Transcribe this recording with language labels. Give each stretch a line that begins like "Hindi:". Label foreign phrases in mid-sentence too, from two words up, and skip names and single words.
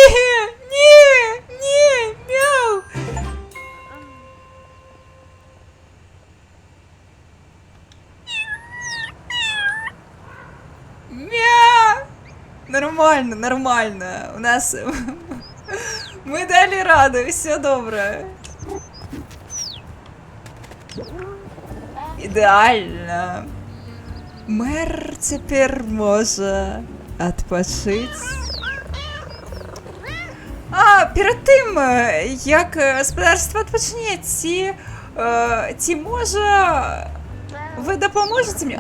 Ukrainian: Не, мяу! Мя! Нормально. У нас... Мы дали раду, все добре.
Belarusian: Ідэальна. Мэр цяпер можа адпачыць. Перад тым, як гаспадарства адпачне, ці можа вы дапаможаце мне?